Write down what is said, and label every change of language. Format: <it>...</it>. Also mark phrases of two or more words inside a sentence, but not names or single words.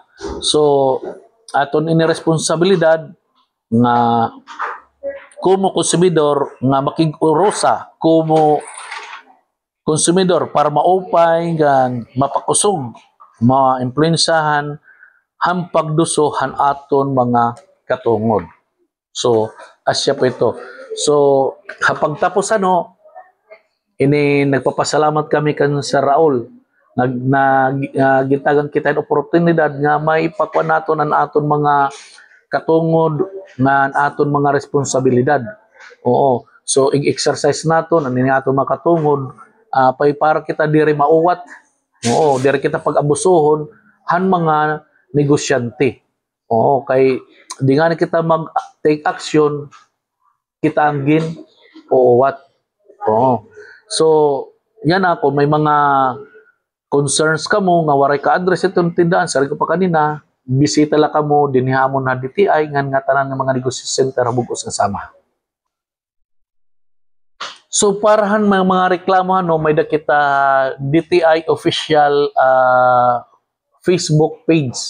<war>So, aton iniresponsabilidad nga kumo konsumidor nga makig-urosa kumo konsumidor para maupay gan mapakusog ma-impluensahan hampagdusohan aton mga katungod. So, asya po ito. So,</war> <tl>kapag tapos nagpapasalamat kami</tl> <war>kan sa Raul gitagan kita yung oportunidad nga may pakuan naton ang aton mga katungod nga aton mga responsibilidad. Oo. So, i-exercise naton ang aton mga katungod para kita diri mauwat. Oo, diri kita pag-abusohon han mga negosyante. Oo, kay di nga kita mag-</war> <en>take action</en> <war>kita ang uwat. Oo. So, yan ako may mga concerns ka mo nga waray ka address itong tindahan, sari ko pa kanina, bisita la ka mo, dinihamon na DTI, nga tanan ng mga negosyo center, bugos nga sama. So, parahan mga reklamo, may dakita DTI official Facebook page.</war>